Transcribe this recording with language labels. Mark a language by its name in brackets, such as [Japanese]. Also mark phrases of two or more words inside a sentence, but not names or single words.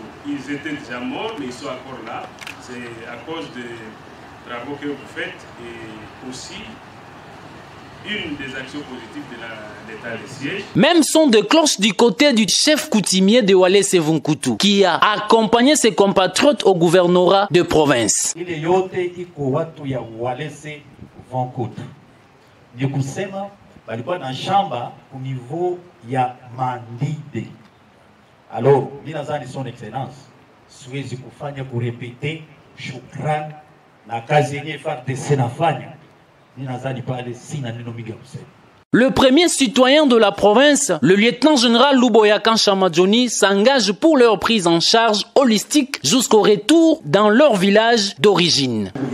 [French] Ils étaient déjà morts, mais ils sont encore là. C'est à cause des travaux que vous faites et aussi une des actions positives de l'état de siège. Même son de cloche du côté du chef coutumier de Walé Sevunkutu, qui a accompagné ses compatriotes au gouvernorat de province. [Swahili] balikuwa na shamba [French] au niveau [Swahili] ya Mandide. Alors, ninazani [French] son excellence, [Swahili] siwezi kufanya kurepete shukrani na kazi yenye FARDC nafanya. Ninazani pale sina neno mingi kusema. [French] Le premier citoyen de la province, le lieutenant-général Luboyakan Chamadjoni, s'engage pour leur prise en charge holistique jusqu'au retour dans leur village d'origine.